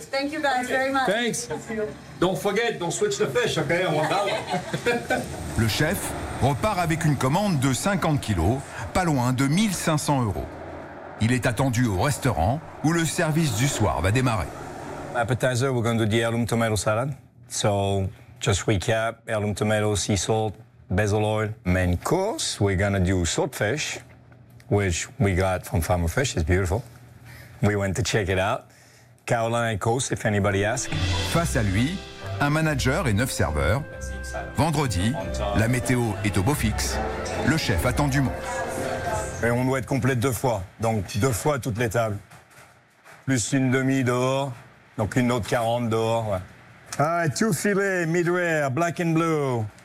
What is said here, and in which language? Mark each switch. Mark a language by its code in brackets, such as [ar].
[en] Thank you guys very much. Thanks. Don't forget, don't switch the fish, okay? [fr] On va parler. Le chef repart avec une commande de 50 kilos, pas loin de 1500 euros. Il est attendu au restaurant où le service du soir va démarrer. [en] Appetizer, we're going to do the heirloom tomato salad. So, just recap, heirloom tomato, sea salt, basil oil. Main course, we're going to do swordfish, which we got from Farmer Fish, it's beautiful. We went to check it out. Caroline and Coast, if anybody asks. [fr] Face à lui, un manager et neuf serveurs. Vendredi, la météo est au beau fixe. Le chef attend du monde. Et on doit être complète deux fois. Donc deux fois toutes les tables. Plus une demi dehors. Donc une autre 40 dehors. Ouais. [en] All right, two filets, mid rare, black and blue.